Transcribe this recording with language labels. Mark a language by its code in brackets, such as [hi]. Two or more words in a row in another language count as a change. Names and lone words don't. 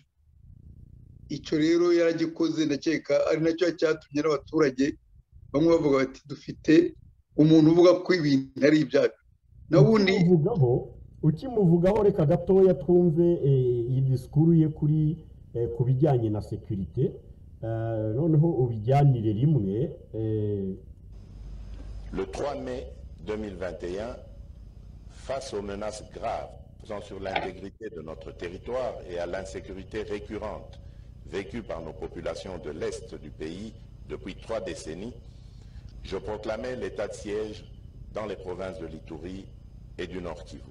[rw] Icyo rero yaragikoze, ndakeka ari nacyo cyatumye n'abaturage bamwe bavuga bati dufite umuntu uvuga ko ibintu ari ibyacu. Nabundi ukimuvugaho reka gatoya twumve iyi disikuru ye ku bijyanye na sécurité, noneho ubijyanire rimwe. [fr] Le 3 mai 2021, face aux menaces graves pesant sur l'intégrité de notre territoire et à l'insécurité récurrente vécue par nos populations de l'Est du pays depuis 3 décennies, je proclamais l'état de siège dans les provinces de l'Ituri et du Nord Kivu.